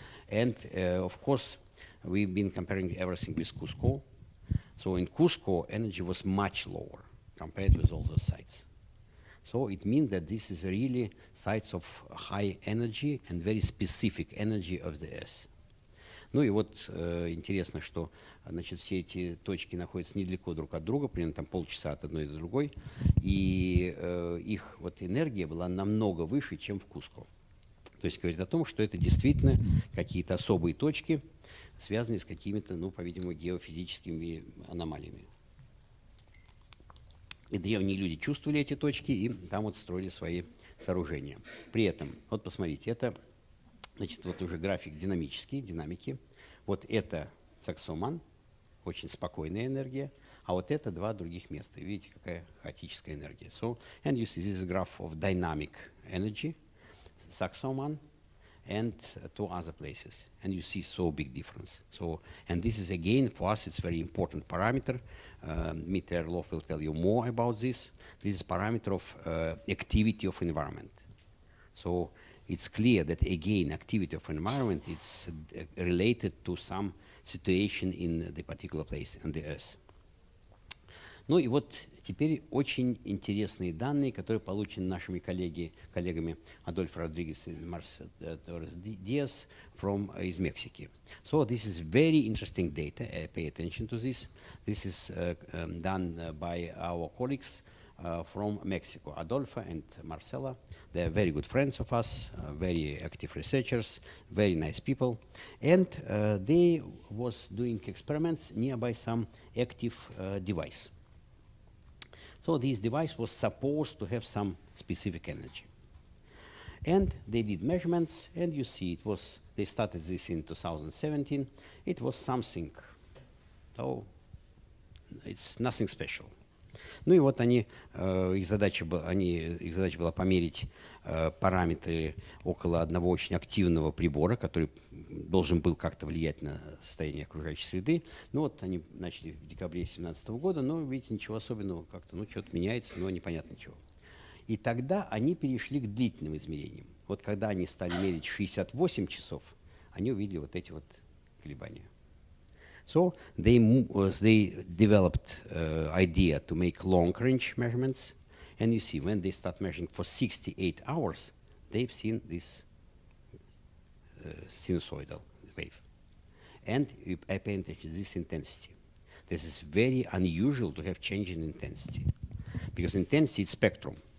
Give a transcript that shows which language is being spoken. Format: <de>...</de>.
<en>And of course, we've been comparing everything with Cusco. So in Cusco, energy was much lower compared with all those sites. So it means that this is really sites of high energy and very specific energy of the Earth.</en> <ru>Ну и вот интересно, что значит, все эти точки находятся недалеко друг от друга, примерно там полчаса от одной до другой, и их вот энергия была намного выше, чем в Куско. То есть говорит о том, что это действительно какие-то особые точки, связанные с какими-то, ну, по-видимому, геофизическими аномалиями. И древние люди чувствовали эти точки, и там вот строили свои сооружения. При этом, вот посмотрите, это, значит, вот уже график динамики. Вот это Sacsayhuaman, очень спокойная энергия, а вот это два других места. Видите, какая хаотическая энергия.</ru> <en>So, and you see this is a graph of dynamic energy, Sacsayhuaman, and two other places. And you see so big difference. So, and this is again, for us, it's very important parameter. Dmitry Orlov will tell you more about this. This is parameter of activity of environment. So it's clear that again, activity of environment is related to some situation in the particular place on the Earth.</en> <ru>Ну и вот теперь очень интересные данные, которые получены нашими коллегами Адольфо Родригес и Марс Диас из Мексики.</ru> <en>So this is very interesting data. Pay attention to this. This is done by our colleagues from Mexico, Adolfo and Marcela. They are very good friends of us, very active researchers, very nice people. And they was doing experiments nearby some active device. So this device was supposed to have some specific energy. And they did measurements, and you see they started this in 2017. It was something, so it's nothing special.</en> <ru>Ну и вот их задача была померить параметры около одного очень активного прибора, который должен был как-то влиять на состояние окружающей среды. Ну вот они начали в декабре 2017 года, но, видите, ничего особенного, как-то, что-то меняется, но непонятно чего. И тогда они перешли к длительным измерениям. Вот когда они стали мерить 68 часов, они увидели вот эти вот колебания.</ru> <en>So they developed idea to make long-range measurements, and you see when they start measuring for 68 hours, they've seen this sinusoidal wave. And I pay attention to this intensity. This is very unusual to have change in intensity, because intensity is spectrum.</en>